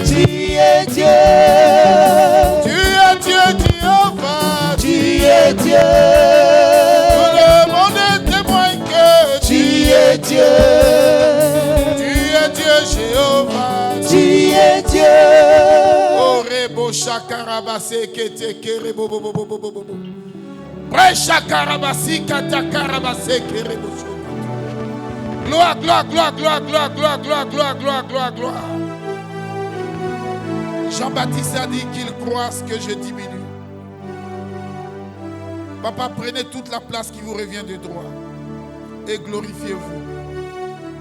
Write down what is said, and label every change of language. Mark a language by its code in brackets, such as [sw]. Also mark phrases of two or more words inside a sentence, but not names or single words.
[fr] Tu es Dieu. Tu es Dieu, Jéhovah. Tu es Dieu. Tout le monde témoigne que... Tu es Dieu. Tu es Dieu, Jéhovah. Tu es Dieu. Oh, Rebo Shakarabase Kete Kerebo Bobo Bobo Bobo. Brecha Karabasi Kata Karabase Kerebo. Gloire, gloire, gloire, gloire, gloire, gloire, gloire, gloire, gloire, gloire, gloire. Jean-Baptiste a dit qu'il croit ce que je diminue. Papa, prenez toute la place qui vous revient de droit et glorifiez-vous.